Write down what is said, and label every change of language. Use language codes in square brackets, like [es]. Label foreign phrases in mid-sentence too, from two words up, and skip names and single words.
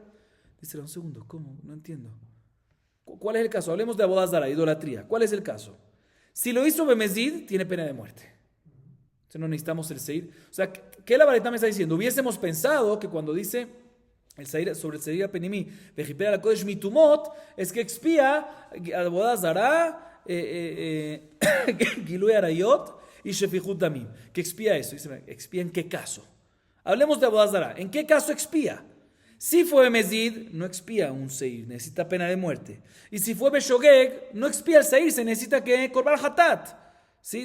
[es] Dice, un segundo, ¿cómo? No entiendo. ¿Cuál es el caso? Hablemos de Abodazara, idolatría. ¿Cuál es el caso? Si lo hizo Bemezid, tiene pena de muerte. Entonces no necesitamos el Seir. O sea, ¿qué la Baraita me está diciendo? Hubiésemos pensado que cuando dice el Seir, sobre el [he] שעיר פנימי, וכפר על הקודש מטומאות, [es] es que expía Abodazara, [he] גילוי עריות [es] y [he] שפיכות דמים. [es] Que expía eso. Dice, ¿expía en qué caso? Hablemos de Abodazara. ¿En qué caso expía? Si fue Mezid, no expía un Seir, necesita pena de muerte. Y si fue Beshogeg, no expía el Seir, se necesita que [he] קרבן חטאת. [es] ¿Sí?